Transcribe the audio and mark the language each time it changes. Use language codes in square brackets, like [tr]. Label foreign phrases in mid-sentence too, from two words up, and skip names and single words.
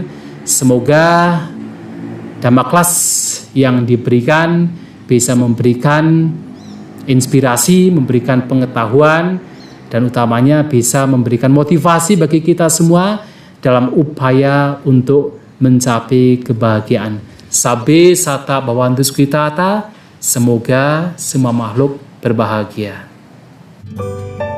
[id] Semoga Dhamma Class yang diberikan bisa memberikan inspirasi, memberikan pengetahuan, dan utamanya bisa memberikan motivasi bagi kita semua dalam upaya untuk mencapai kebahagiaan. [pi] Sabbe sata bhavantu sukhitata, [id] semoga semua makhluk berbahagia.